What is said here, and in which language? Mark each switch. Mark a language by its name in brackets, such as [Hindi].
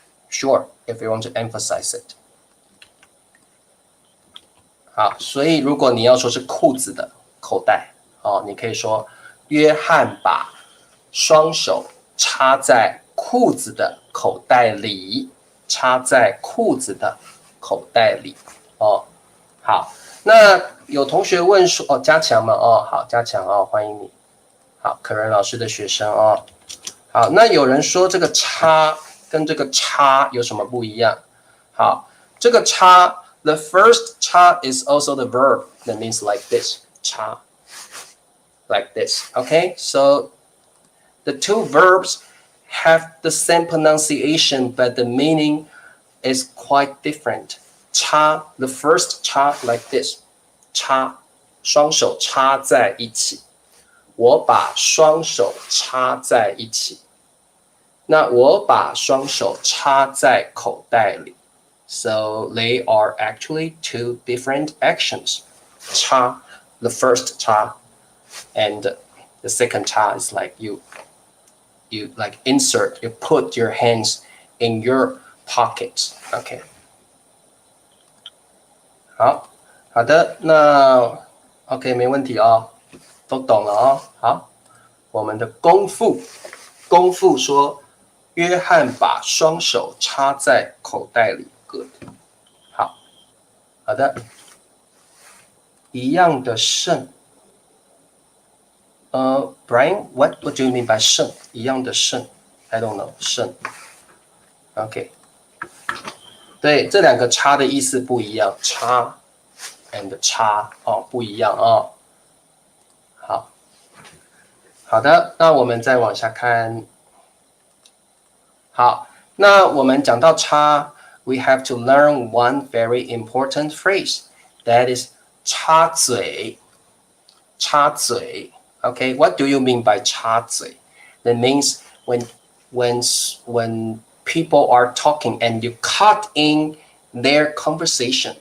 [English] Sure, if you want to emphasize it. [Chinese] 好，所以如果你要说是裤子的口袋，你可以说约翰把双手插在裤子的口袋里，插在裤子的口袋里。好，那有同学问说，加强嘛，好，加强欢迎你。好，可人老师的学生好，那有人说这个插跟这个叉有什么不一样？好，这个叉 [English] the first 叉 is also the verb that means like this 叉 like this okay so the two verbs have the same pronunciation but the meaning is quite different 叉 the first 叉 like this [Chinese] 叉双手插在一起我把双手插在一起那我把双手插在口袋里 [English] So they are actually two different actions. Cha, the first cha, and the second cha is like you like insert, you put your hands in your pockets. Okay. [Chinese] 好的，那 OK 没问题都懂了好，我们的功夫说，约翰把双手插在口袋里。 [English] Good. [Chinese] 好的，一样的胜。 [English] Brian, what do you mean by 胜？ [Chinese] 一样的胜 [English] ？I don't know. [Chinese] 胜。OK. 对，这两个叉的意思不一样，叉 and 叉不一样好的，那我们再往下看。好，那我们讲到叉。 [English] We have to learn one very important phrase. That is 插嘴。插嘴 Okay, what do you mean by 插嘴 That means when people are talking and you cut in their conversation.